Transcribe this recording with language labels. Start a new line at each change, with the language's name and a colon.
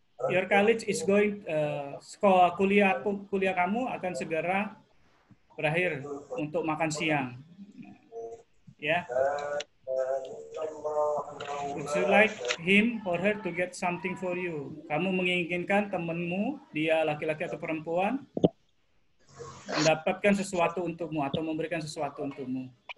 English: Your college is going
Indonesian: sekolah kuliah kamu akan segera berakhir untuk makan siang. Ya.
English: Would you like him or her to get something for you?
Indonesian: Kamu menginginkan temanmu, dia laki-laki atau perempuan, mendapatkan sesuatu untukmu atau memberikan sesuatu untukmu.